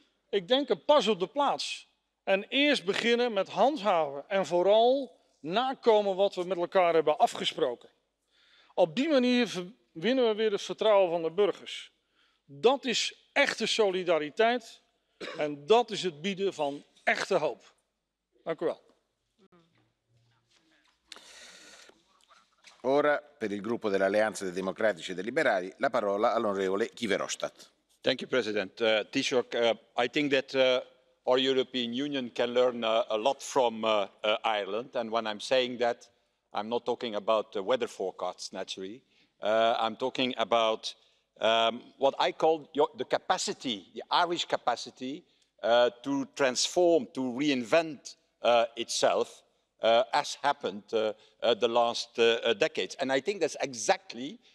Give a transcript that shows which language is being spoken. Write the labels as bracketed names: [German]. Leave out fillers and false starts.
[Dutch] Ik denk een pas op de plaats. En eerst beginnen met handhaven en vooral nakomen wat we met elkaar hebben afgesproken. Op die manier winnen we weer het vertrouwen van de burgers. Dat is echte solidariteit en dat is het bieden van echte hoop. Dank u wel. [Italian] Ora, per il gruppo dell'Alleanza dei Democratici e dei Liberali, la parola all'onorevole Guy Verhofstadt. [English] Thank you, President. Taoiseach, I think that our European Union can learn a lot from Ireland. And when I'm saying that, I'm not talking about the weather forecasts, naturally. I'm talking about what I call the capacity, the Irish capacity to transform, to reinvent itself, as happened the last decades. And I think that's exactly